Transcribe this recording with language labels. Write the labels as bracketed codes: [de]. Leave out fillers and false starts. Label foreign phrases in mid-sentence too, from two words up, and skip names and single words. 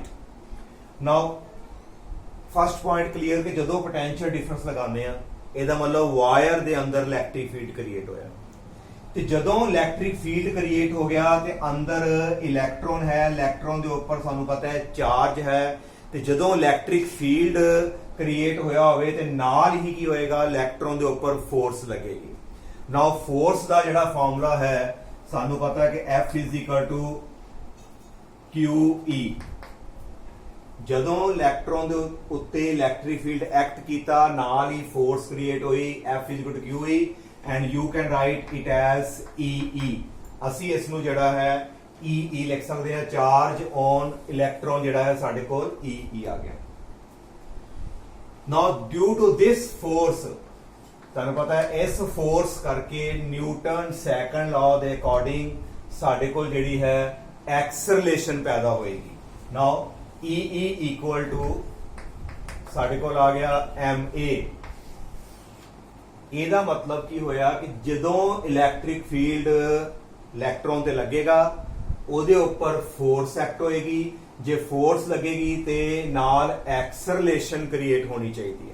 [en] now first point clear [pa] ਕਿ ਜਦੋਂ [en] potential difference [pa] ਲਗਾਉਂਦੇ ਆ ਇਹਦਾ ਮਤਲਬ ਵਾਇਰ ਦੇ ਅੰਦਰ [en] electric field create [pa] ਹੋਇਆ ਤੇ ਜਦੋਂ [en] electric field create [pa] ਹੋ ਗਿਆ ਤੇ ਅੰਦਰ ਇਲੈਕਟ੍ਰੋਨ ਹੈ, ਇਲੈਕਟ੍ਰੋਨ ਦੇ ਉੱਪਰ ਸਾਨੂੰ ਪਤਾ ਹੈ ਚਾਰਜ ਹੈ ਤੇ ਜਦੋਂ [en] electric field create [pa] ਹੋਇਆ ਹੋਵੇ ਤੇ ਨਾਲ ਹੀ ਕੀ ਹੋਏਗਾ ਇਲੈਕਟ੍ਰੋਨ ਦੇ ਉੱਪਰ ਫੋਰਸ ਲੱਗੇਗੀ. [en] now force [pa] ਦਾ ਜਿਹੜਾ ਫਾਰਮੂਲਾ ਹੈ ਸਾਨੂੰ ਪਤਾ ਹੈ ਕਿ [en] F is equal to QE. [pa] ਜਦੋਂ ਇਲੈਕਟ੍ਰੋਨ ਦੇ ਉੱਤੇ [en] electric field act [pa] ਕੀਤਾ ਨਾਲ ਹੀ [en] force create [pa] ਹੋਈ. [en] F is equal to QE and you can write it as EE. [pa] ਅਸੀਂ ਇਸ ਨੂੰ ਜਿਹੜਾ ਹੈ EE ਲਿਖ ਸਕਦੇ ਹਾਂ. [en] charge on electron [pa] ਜਿਹੜਾ ਹੈ ਸਾਡੇ ਕੋਲ EE ਆ ਗਿਆ. [en] Now due to this force [pa] ਤੁਹਾਨੂੰ ਪਤਾ ਹੈ ਇਸ ਫੋਰਸ ਕਰਕੇ [en] Newton second law [pa] ਦੇ ਅਕੋਰਡਿੰਗ ਸਾਡੇ ਕੋਲ ਜਿਹੜੀ ਹੈ ਐਕਸਲਰੇਸ਼ਨ ਪੈਦਾ ਹੋਏਗੀ. [en] Now EE equal to [pa] ਸਾਡੇ ਕੋਲ ਆ ਗਿਆ [en] MA. [pa] ਇਹਦਾ ਮਤਲਬ ਕੀ ਹੋਇਆ ਕਿ ਜਦੋਂ [en] electric field electron [pa] ਤੇ ਲੱਗੇਗਾ ਉਹਦੇ ਉੱਪਰ [en] force act [pa] ਹੋਏਗੀ. ਜੇ ਫੋਰਸ ਲੱਗੇਗੀ ਤੇ ਨਾਲ [en] acceleration create [pa] ਹੋਣੀ ਚਾਹੀਦੀ ਹੈ.